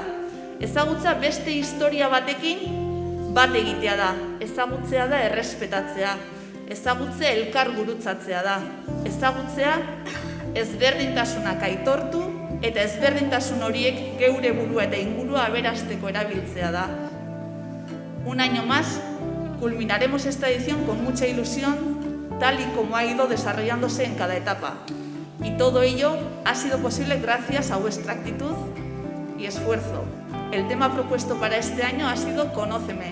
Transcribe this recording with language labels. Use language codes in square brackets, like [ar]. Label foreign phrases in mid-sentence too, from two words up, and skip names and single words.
[eu] Ezagutzea beste historia batekin bat egitea da. Ezagutzea da errespetatzea. Ezagutzea elkar gurutzatzea da. Ezagutzea ezberdintasunak aitortu eta ezberdintasun horiek geure burua eta ingurua aberasteko erabiltzea da. [es] Un año más, culminaremos esta edición con mucha ilusión, tal y como ha ido desarrollándose en cada etapa. Y todo ello ha sido posible gracias a vuestra actitud y esfuerzo. El tema propuesto para este año ha sido Conóceme.